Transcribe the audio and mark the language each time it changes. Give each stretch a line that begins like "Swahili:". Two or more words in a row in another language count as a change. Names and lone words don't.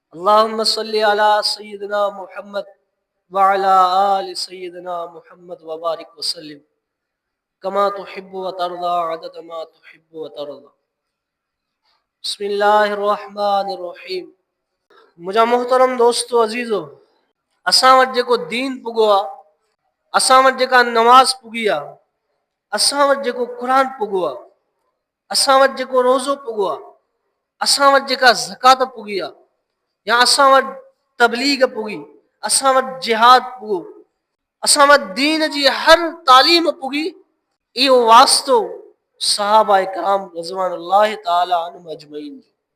Arabic: اللهم صل على سيدنا محمد وعلى آل سيدنا محمد وبارك وسلم كما تحب وترضى عدد ما تحب وترضى. بسم الله الرحمن الرحيم.
Sindhi: मुझा मोहतरम दोस्तों अजीजो, असां वटि जेको दीन पुॻो आहे, असां वटि जेका नमाज़ पुॻी आहे, असां वटि जेको क़ुरान पुॻो आहे, असां वटि जेको रोज़ो पुॻो आहे, असां वटि जेका ज़कात पुॻी आहे, या असां वटि तबलीग पुॻी, असां वटि जिहाद पुॻो, असां वटि दीन जी हर तालीम पुॻी, इहो वास्तो सहाबा इकराम
Arabic: رضوان الله تعالى عنهم أجمعين
Sindhi: जो।